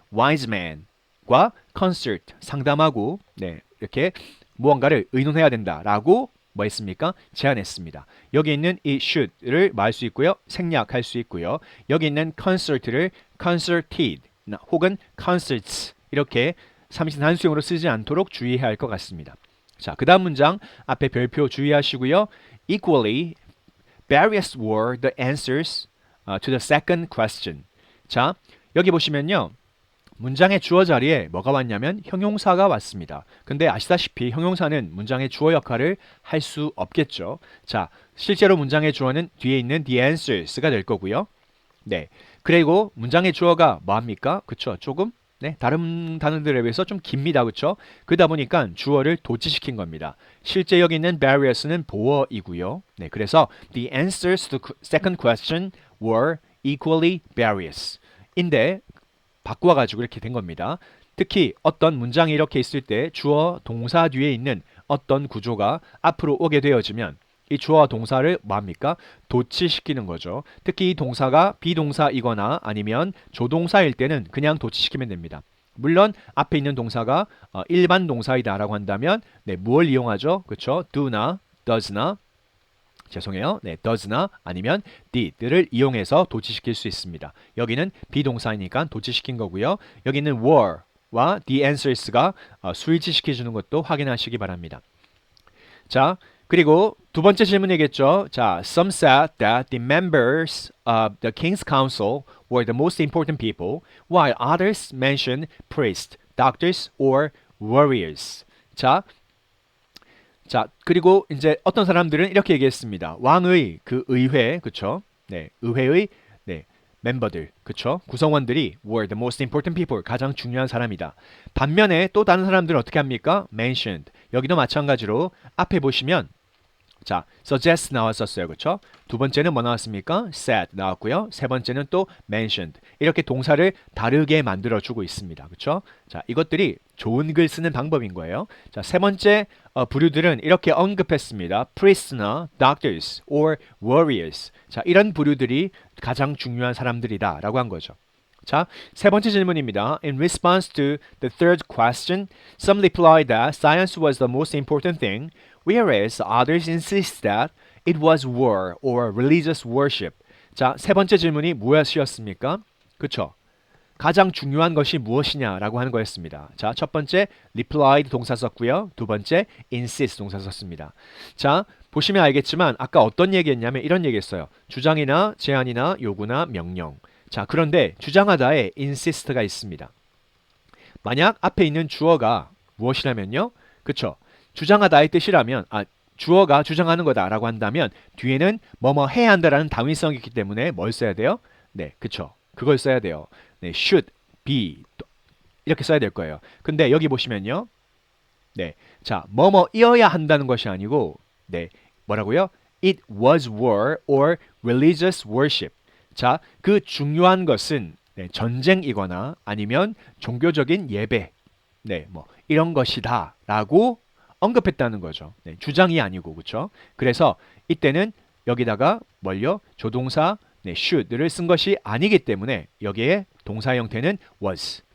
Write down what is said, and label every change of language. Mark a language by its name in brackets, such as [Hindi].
[Korean] wise man과 consult, 상담하고 네, 이렇게 무언가를 의논해야 된다라고 뭐 했습니까? 제안했습니다. 여기 있는 이 should를 말 수 있고요. 생략할 수 있고요. 여기 있는 consult를 consulted 혹은 consults 이렇게 삼신 단수형으로 쓰지 않도록 주의해야 할 것 같습니다. 자, 그 다음 문장 앞에 별표 주의하시고요. [English] equally various were the answers to the second question. [Korean] 자, 여기 보시면요. 문장의 주어 자리에 뭐가 왔냐면 형용사가 왔습니다. 근데 아시다시피 형용사는 문장의 주어 역할을 할 수 없겠죠. 자, 실제로 문장의 주어는 뒤에 있는 [English] the answers [Korean] 가 될 거고요. 네. 그리고 문장의 주어가 뭐합니까? 그쵸? 조금 네, 다른 단어들에 비해서 좀 깁니다. 그쵸? 그러다 보니까 주어를 도치시킨 겁니다. 실제 여기 있는 various는 보어이고요. [English] 네, 그래서 the answers to the second question were equally various. [Korean] 인데 바꾸어가지고 이렇게 된 겁니다. 특히 어떤 문장이 이렇게 있을 때 주어, 동사 뒤에 있는 어떤 구조가 앞으로 오게 되어지면 이 주어와 동사를 뭐합니까? 도치시키는 거죠. 특히 이 동사가 비동사이거나 아니면 조동사일 때는 그냥 도치시키면 됩니다. 물론 앞에 있는 동사가 일반 동사이다라고 한다면 네, 무엇을 이용하죠? 그렇죠? do나 does나 죄송해요. 네, does나 아니면 did를 이용해서 도치시킬 수 있습니다. 여기는 비동사이니까 도치시킨 거고요. 여기는 were와 the answers가 수일치시켜주는 것도 확인하시기 바랍니다. 자, 그리고 두 번째 질문이겠죠. [English] 자, some said that the members of the King's Council were the most important people, while others mentioned priests, doctors, or warriors. [Korean] 자, 그리고 이제 어떤 사람들은 이렇게 얘기했습니다. 왕의 그 의회, 그쵸? 네, 의회의 네, 멤버들, 그쵸? 구성원들이 [English] were the most important people, [Korean] 가장 중요한 사람이다. 반면에 또 다른 사람들은 어떻게 합니까? [English] mentioned. [Korean] 여기도 마찬가지로 앞에 보시면 자, suggest 나왔었어요. 그쵸? 두 번째는 뭐 나왔습니까? said 나왔고요. 세 번째는 또 mentioned. 이렇게 동사를 다르게 만들어주고 있습니다. 그쵸? 자, 이것들이 좋은 글 쓰는 방법인 거예요. 자, 세 번째 부류들은 이렇게 언급했습니다. [English] priest나 doctors or warriors. [Korean] 자, 이런 부류들이 가장 중요한 사람들이다 라고 한 거죠. 자, 세 번째 질문입니다. [English] In response to the third question, some replied that science was the most important thing, whereas others insist that it was war or religious worship. [Korean] 자, 세 번째 질문이 무엇이었습니까? 그쵸? 가장 중요한 것이 무엇이냐라고 하는 거였습니다. 자, 첫 번째 replied 동사 썼고요. 두 번째 insist 동사 썼습니다. 자, 보시면 알겠지만 아까 어떤 얘기했냐면 이런 얘기했어요. 주장이나 제안이나 요구나 명령. 자, 그런데 주장하다에 insist가 있습니다. 만약 앞에 있는 주어가 무엇이라면요? 그쵸? 주장하다의 뜻이라면 주어가 주장하는 거다라고 한다면 뒤에는 뭐뭐 해야 한다라는 당위성이 있기 때문에 뭘 써야 돼요? 네, 그쵸? 그걸 써야 돼요. 네, [English] should, be [Korean] 이렇게 써야 될 거예요. 근데 여기 보시면요. 네, 자, 뭐뭐이어야 한다는 것이 아니고 네, 뭐라고요? [English] It was war or religious worship. [Korean] 자, 그 중요한 것은 네, 전쟁이거나 아니면 종교적인 예배, 네, 뭐 이런 것이다라고 언급했다는 거죠. 네, 주장이 아니고 그렇죠. 그래서 이때는 여기다가 뭘요? 조동사 네, should를 쓴 것이 아니기 때문에 여기에 동사 형태는 was.